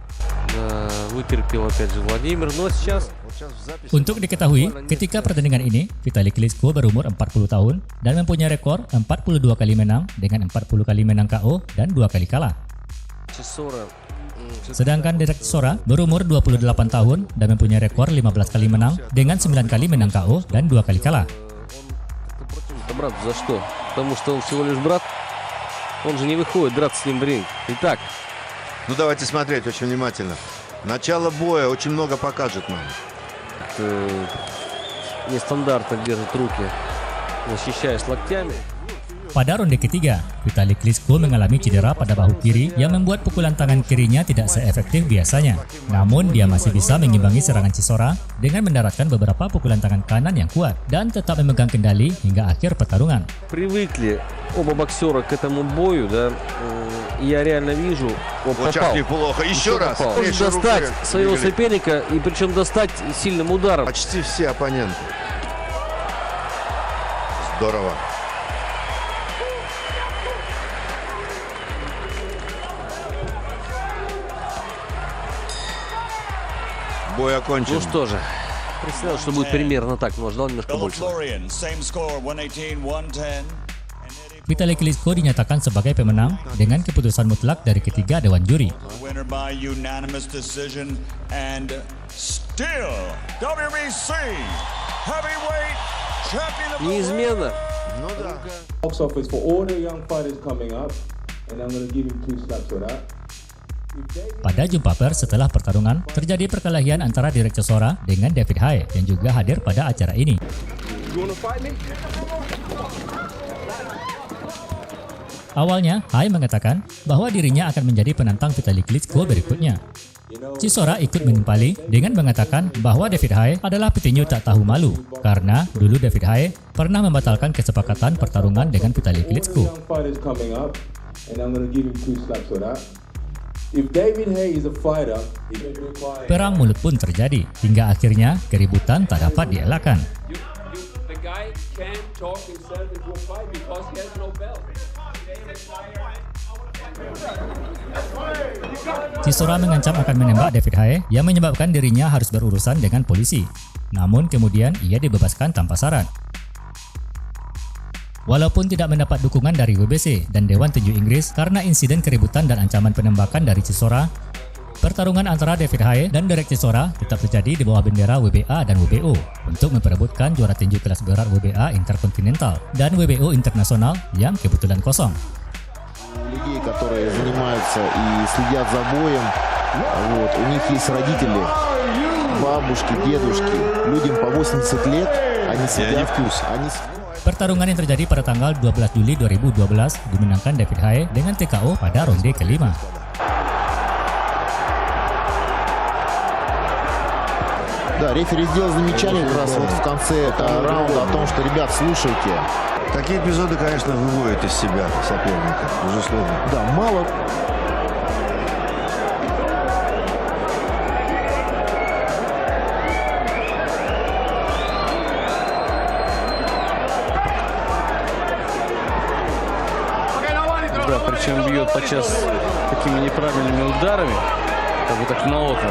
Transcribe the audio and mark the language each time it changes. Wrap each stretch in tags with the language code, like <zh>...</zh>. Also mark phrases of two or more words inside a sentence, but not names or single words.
<id>Untuk diketahui, ketika pertandingan ini, Vitali Klitschko berumur 40 tahun dan mempunyai rekor 42 kali menang dengan 40 kali menang KO dan 2 kali kalah. Sedangkan Derek Chisora berumur 28 tahun dan mempunyai rekor 15 kali menang dengan 9 kali menang KO dan 2 kali kalah.</id> <ru>Брат, за что? Потому что он всего лишь брат. Он же не выходит драться с ним в ринг. Итак. Ну давайте смотреть очень внимательно. Начало боя очень много покажет нам. Нестандартно держит руки, защищаясь локтями.</ru> <id>Pada ronde ketiga, Vitali Klitschko mengalami cedera pada bahu kiri yang membuat pukulan tangan kirinya tidak seefektif biasanya. Namun dia masih bisa mengimbangi serangan Chisora dengan mendaratkan beberapa pukulan tangan kanan yang kuat dan tetap memegang kendali hingga akhir pertarungan.</id> <ru>Привыкли оба боксера к этому бою, да? Я реально вижу, он попал. Неплохо. Еще раз. Может достать своего соперника и причем достать сильным ударом. Почти все оппоненты. Здорово. Бой окончен. Ну что же, представил, что будет примерно так, но ждал немножко больше.</ru> <id>Vitali Klitschko dinyatakan sebagai pemenang dengan keputusan mutlak dari ketiga dewan juri.</id> <ru>Неизменно.</ru> <en>Box office for all the young fighters coming up, and I'm going to give him 2 slaps for that.</en> <id>Pada jumpa pers setelah pertarungan, terjadi perkelahian antara Derek Chisora dengan David Haye yang juga hadir pada acara ini. Awalnya, Haye mengatakan bahwa dirinya akan menjadi penantang Vitali Klitschko berikutnya. Chisora ikut menimpali dengan mengatakan bahwa David Haye adalah petinju tak tahu malu karena dulu David Haye pernah membatalkan kesepakatan pertarungan dengan Vitali Klitschko.</id> <en>Young fighters coming up, and I'm going to give him 2 slaps for that. If David Haye is a fighter, he's going to require...</en> <id>Perang mulut pun terjadi hingga akhirnya keributan tak dapat dielakkan.</id> <en>The guy can't talk himself into a fight because he has no belt.</en> <id>Chisora mengancam akan menembak David Haye yang menyebabkan dirinya harus berurusan dengan polisi. Namun kemudian ia dibebaskan tanpa syarat. Walaupun tidak mendapat dukungan dari WBC dan Dewan Tinju Inggris karena insiden keributan dan ancaman penembakan dari Chisora, pertarungan antara David Haye dan Derek Chisora tetap terjadi di bawah bendera WBA dan WBO untuk memperebutkan juara tinju kelas berat WBA Intercontinental dan WBO Internasional yang kebetulan kosong.</id> <ru>Людей, которые занимаются и следят за боем, вот, у них есть родители, бабушки, дедушки, людям по 80 лет, они сидят, они...</ru> <id>Pertarungan yang terjadi pada tanggal 12 Juli 2012 dimenangkan David Haye dengan TKO pada ronde kelima.</id> <ru>Да, рефери сделал замечание как раз вот в конце раунда о том, что, ребят, слушайте. Такие эпизоды, конечно, выводят из себя соперника, безусловно. Да, мало... Да, причем бьет подчас такими неправильными ударами, как бы так наотмашь.</ru>